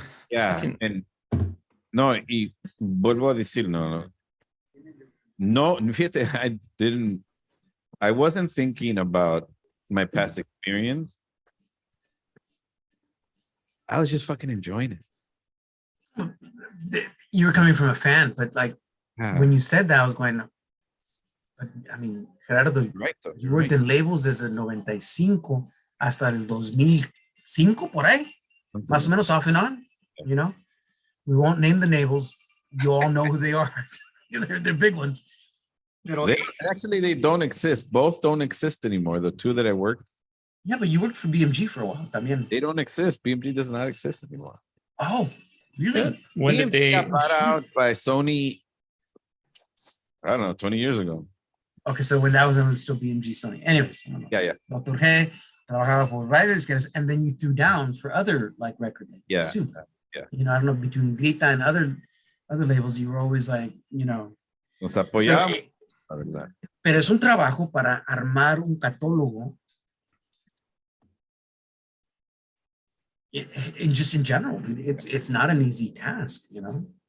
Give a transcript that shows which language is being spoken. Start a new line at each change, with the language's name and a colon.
English: Yeah, and no,
Spanish: y vuelvo a decir, no, fíjate,
English: I wasn't thinking about my past experience. I was just fucking enjoying it. You were coming from a fan, but like when you said that, I was going, I mean, Gerardo, right, you worked in labels
Spanish: desde el 95 hasta el 2005, por ahí, más o menos
English: off and on, you know? We won't name the labels. You all know who they are. They're big ones. They don't exist. Both don't exist anymore. The 2 that I worked. Yeah, but you worked for BMG for a while también. They don't exist. BMG does not exist anymore. Oh, really? Yeah. When did they got bought out by Sony? I don't know, 20 years ago. Okay, so when that was, it was still BMG Sony. Anyways, Yeah. Dr. G trabajaba for Riders, and then you threw down for other like record labels too. Yeah. You know, I don't know, between Grita and other labels, you were always like, you know.
Spanish: Nos apoyamos. La verdad. Pero es un trabajo para armar un catálogo.
English: Just in general, it's not an easy task, you know.